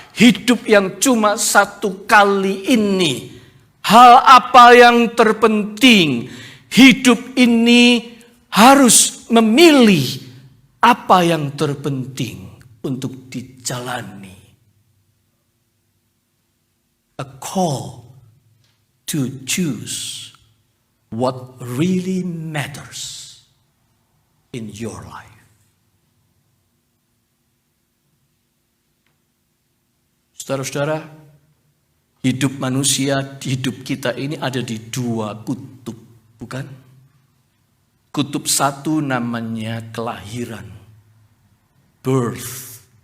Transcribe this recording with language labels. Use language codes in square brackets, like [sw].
[id] Hidup yang cuma satu kali ini. Hal apa yang terpenting? Hidup ini harus memilih apa yang terpenting untuk dijalani. A call [en] to choose what really matters in your life. [id] Saudara-saudara, hidup manusia, hidup kita ini ada di dua kutub, bukan? Kutub satu namanya kelahiran, birth.